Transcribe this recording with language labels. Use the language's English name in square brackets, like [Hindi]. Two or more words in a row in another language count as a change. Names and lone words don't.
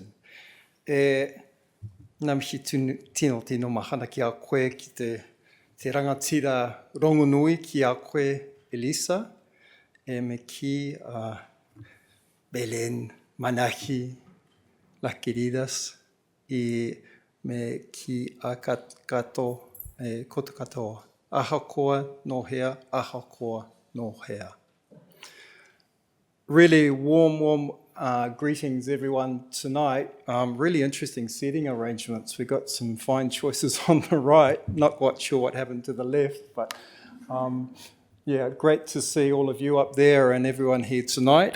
[Māori] E ngā mihi tino mahana ki a koe ki te rangatira rongonui ki a koe Elisa, e me ki Belen, Manahi, Las Queridas, e me ki a koutou katoa. Ahakoa no hea, ahakoa no hea. [English] Really warm greetings everyone tonight. Really interesting seating arrangements. We got some fine choices on the right. Not quite sure what happened to the left, but yeah, great to see all of you up there and everyone here tonight.